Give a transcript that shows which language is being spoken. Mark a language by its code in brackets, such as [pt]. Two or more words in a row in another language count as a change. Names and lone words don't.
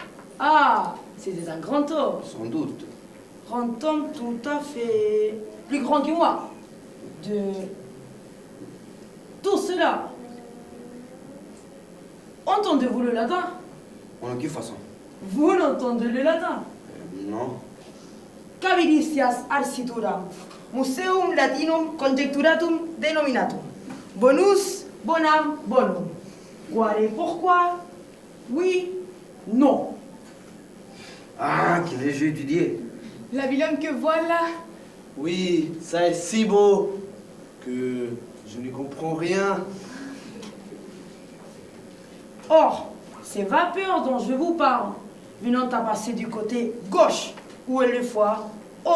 [fr] Ah, c'était un grand homme. Sans doute. Grand homme tout à fait plus grand que moi. De tout cela. Entendez-vous le latin? En quelle façon? Vous l'entendez le latin? Non. [la] Cavilicias arcituram, museum latinum conjecturatum denominatum. Bonus, bonam, bonum. Quale, [fr] pourquoi? Oui, non. Ah, quel jeu étudié. L'habilhomme que voilà. Oui, ça est si beau que je ne comprends rien. Or, ces vapeurs dont je vous parle, venant à passer du côté gauche, où est le foie, au